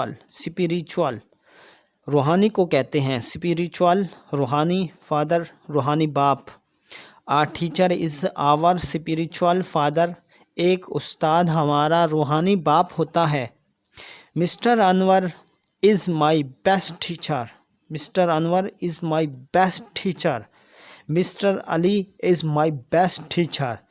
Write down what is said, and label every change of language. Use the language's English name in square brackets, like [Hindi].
[Urdu] Spiritual روحانی کو کہتے ہیں. اسپریچول روحانی، فادر روحانی باپ. [English] A teacher is our spiritual father. [Urdu] ایک استاد ہمارا روحانی باپ ہوتا ہے. [English] Mister Anwar is my best teacher. Mister Anwar is my best teacher. Mister Ali is my best teacher.